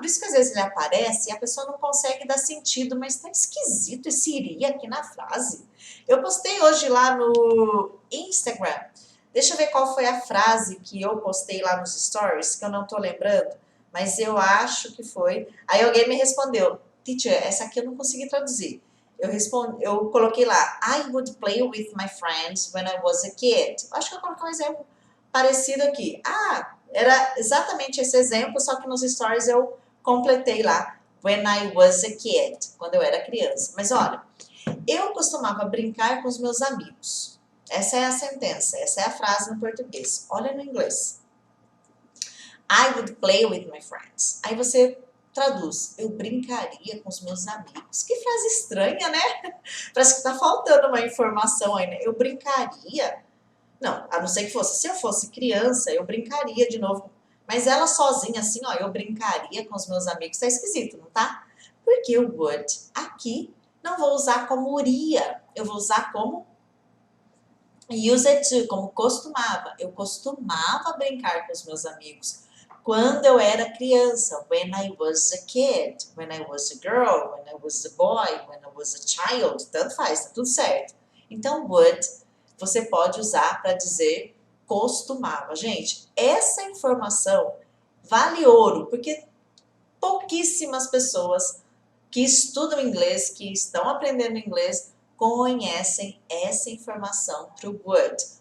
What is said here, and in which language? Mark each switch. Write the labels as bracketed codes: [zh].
[pt] Por isso que às vezes ele aparece e a pessoa não consegue dar sentido, mas tá esquisito esse iria aqui na frase. Eu postei hoje lá no Instagram. Deixa eu ver qual foi a frase que eu postei lá nos stories, que eu não tô lembrando, mas eu acho que foi. Aí alguém me respondeu: Teacher, essa aqui eu não consegui traduzir. [en] Eu coloquei lá, I would play with my friends when I was a kid. [pt] Acho que eu coloquei um exemplo parecido aqui. Era exatamente esse exemplo, só que nos stories eu completei lá, when I was a kid, quando eu era criança. Mas olha, eu costumava brincar com os meus amigos. Essa é a sentença, essa é a frase no português. Olha no inglês. [en] I would play with my friends. [pt] Aí você traduz, eu brincaria com os meus amigos. Que frase estranha, né? Parece que tá faltando uma informação aí, né? Eu brincaria. Não, a não ser que fosse, se eu fosse criança, eu brincaria de novo. Mas ela sozinha, assim, ó, eu brincaria com os meus amigos, tá esquisito, não tá? Porque o would aqui não vou usar como iria, eu vou usar como use it to, como costumava. Eu costumava brincar com os meus amigos quando eu era criança, when I was a kid, when I was a girl, when I was a boy, when I was a child, tanto faz, tá tudo certo. Então, would, você pode usar para dizer costumava. Gente, essa informação vale ouro, porque pouquíssimas pessoas que estudam inglês, que estão aprendendo inglês, conhecem essa informação para o would.